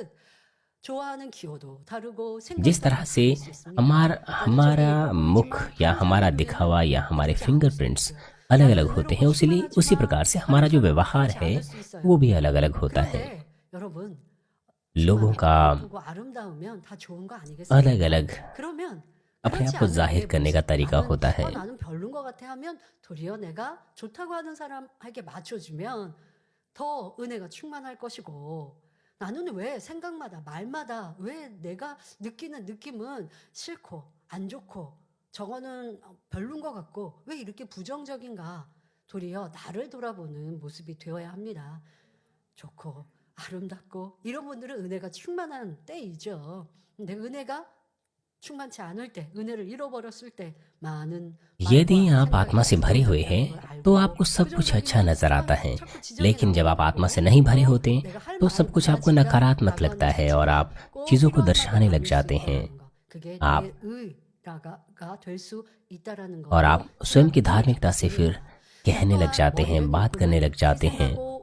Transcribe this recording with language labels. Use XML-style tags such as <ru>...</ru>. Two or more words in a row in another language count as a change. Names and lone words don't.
<hi>जिस तरह से हमारा मुख या हमारा दिखावा या हमारे फिंगरप्रिंट्स अलग अलग होते हैं, उसी प्रकार से हमारा जो व्यवहार है वो भी अलग अलग होता है। लोगों का अलग अलग अपने आप को जाहिर करने का तरीका होता है।</hi> <ko>나는 왜 생각마다 말마다 왜 내가 느끼는 느낌은 싫고 안 좋고 저거는 별론 것 같고 왜 이렇게 부정적인가? 도리어 나를 돌아보는 모습이 되어야 합니다. 좋고 아름답고 이런 분들은 은혜가 충만한 때이죠. 근데 은혜가 충만치 않을 때, 은혜를 잃어버렸을 때 많은</ko> <hi>यदि आप आत्मा से भरे हुए हैं तो आपको सब कुछ अच्छा नजर आता है, लेकिन जब आप आत्मा से नहीं भरे होते तो सब कुछ आपको नकारात्मक लगता है और आप चीजों को दर्शाने लग जाते हैं। आप स्वयं की धार्मिकता से फिर कहने लग जाते हैं, बात करने लग जाते हैं।</hi>